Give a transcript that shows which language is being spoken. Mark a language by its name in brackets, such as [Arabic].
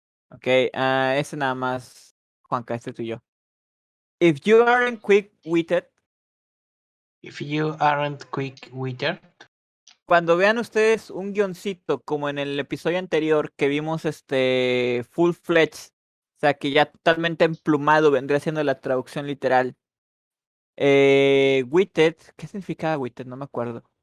[Spanish] Ok, ese nada más, Juanca, este tuyo. [English] If you aren't quick-witted, If you aren't quick-witted, [Spanish] cuando vean ustedes un guioncito como en el episodio anterior que vimos full-fledged, o sea que ya totalmente emplumado vendría siendo la traducción literal. Witted, ¿qué significa witted? No me acuerdo.